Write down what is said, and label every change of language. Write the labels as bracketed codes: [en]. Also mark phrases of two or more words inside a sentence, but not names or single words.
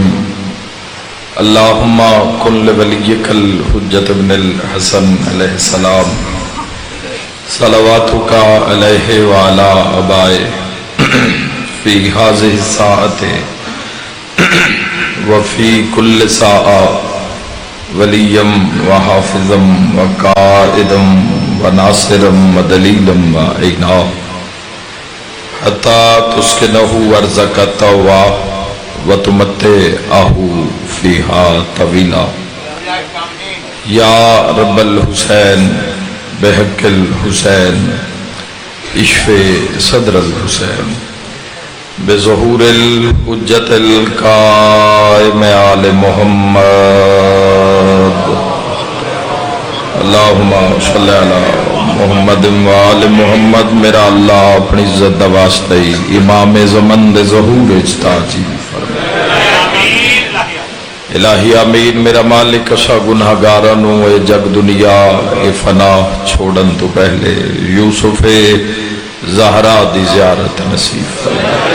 [ar] اللہم کن لولیک الحجت ابن الحسن علیہ السلام صلواتک علیہ وعلا ابائے فی ہذہ الساعۃ وفی کل ساعہ ولیم وحافظم وقائدم وناصرم ودلیلم وعینا حتی تسکنہ ارضک طوعا وتمتعہ فیہا طویلا. یا رب الحسین بحق الحسین اشف صدر الحسین بظہور الحجت القائم آل محمد. اللہم صلی علی محمد وآل محمد. [pa] میرا اللہ اپنی عزت دا واسطہ امام زمن دے ظہور اجتاجی فرمائے. [ar] الہی آمین. [pa] میرا مالک اسا گناہگارانو اے جگ دنیا اے فنا چھوڑن تو پہلے یوسف زہرا دی زیارت نصیب فرمائے.